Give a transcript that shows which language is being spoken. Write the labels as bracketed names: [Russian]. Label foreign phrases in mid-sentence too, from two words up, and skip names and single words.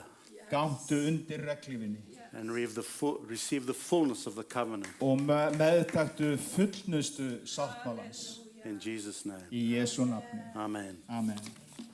[Icelandic] Gangtu undir reglífinni [English] and receive the fullness of the covenant. [Icelandic] og meðtaktu fullnustu sáttmálans [English] In Jesus' name. [Icelandic] í Jesú nafni. Amen. Amen.